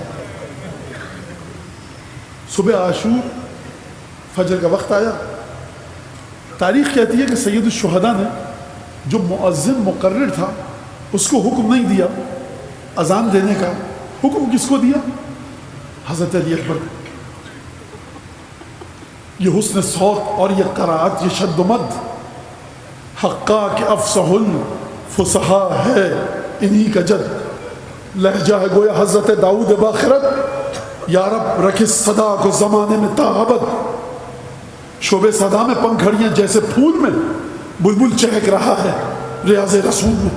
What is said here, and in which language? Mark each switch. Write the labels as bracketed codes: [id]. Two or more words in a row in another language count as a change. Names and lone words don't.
[ur] صبح عاشور فجر کا وقت آیا، تاریخ کہتی ہے کہ سید الشہداء نے جو مؤذن مقرر تھا اس کو حکم نہیں دیا اذان دینے کا، حکم کس کو دیا؟ حضرت علی اکبر کو۔ یہ حسن صوت اور یہ قرائت، یہ شد و مد، حقا کہ افصح الفصحاء ہے انہی کا جد، لہجہ ہے گویا حضرت داؤد باخرت، یا رب رکھ اس صدا کو زمانے میں تا ابد، شعبے صدا میں پنکھڑیاں جیسے پھول میں، بلبل چہک رہا ہے ریاض رسول میں۔